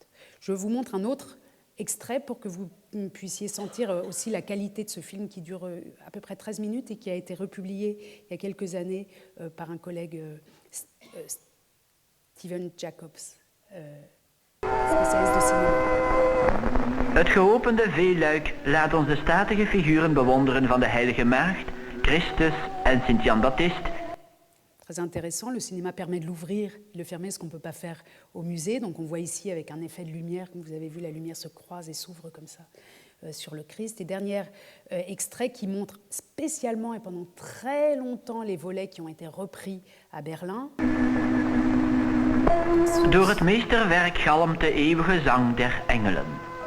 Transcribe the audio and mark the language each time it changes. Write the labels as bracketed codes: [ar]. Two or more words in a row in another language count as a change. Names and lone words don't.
[fr] Je vous montre un autre extrait pour que vous puissiez sentir aussi la qualité de ce film qui dure à peu près 13 minutes et qui a été republié il y a quelques années par un collègue, Steven Jacobs, spécialiste de cinéma. [nl] Het geopende veelluik laat ons de statige figuren bewonderen van de Heilige Maagd, Christus en Sint-Jan Baptiste. [fr] Très intéressant, le cinéma permet de l'ouvrir, de le fermer, ce qu'on ne peut pas faire au musée. Donc on voit ici avec un effet de lumière, comme vous avez vu, la lumière se croise et s'ouvre comme ça sur le Christ. Et dernier extrait qui montre spécialement et pendant très longtemps les volets qui ont été repris à Berlin. [nl] Door het meesterwerk galmt de eeuwige zang der engelen.